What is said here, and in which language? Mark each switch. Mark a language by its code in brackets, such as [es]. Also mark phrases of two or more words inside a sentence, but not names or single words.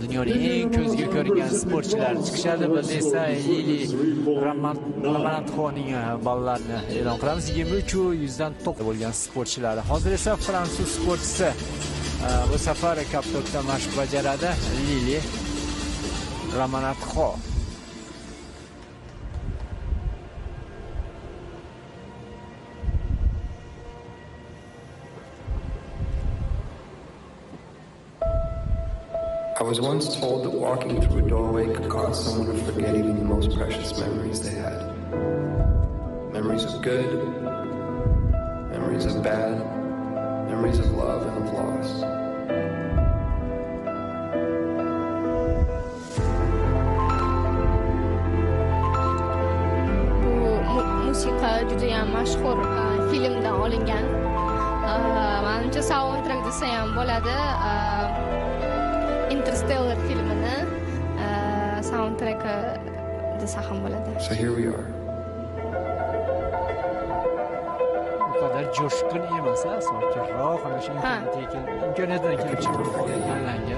[uz] dunyoning eng ko'zga ko'ringan sportchilar chiqishadi. Biz esa Lili Ramanatxoning ballarini e'lon qilamiz. 23.100 dan top bo'lgan sportchilar. Hozir esa fransuz sportchisi bu safar kaptokda mashq bajaradi. Lili Ramanatxo. [en] I was once told that walking through a doorway could cause someone to forget even the most precious memories they had. Memories of good, memories of bad, memories of love and of loss. [uz] Bu musiqa juda ham mashhur filmdan olingan. Menimcha soundtrack desa ham bo'ladi. Interstellar filmini soundtracki desa ham bo'ladi. [en] So here we are. [uz] Bu qadar jo'shqin emas, sokinroq, ana shu imkoniyatdan kelib chiqib tanlangan.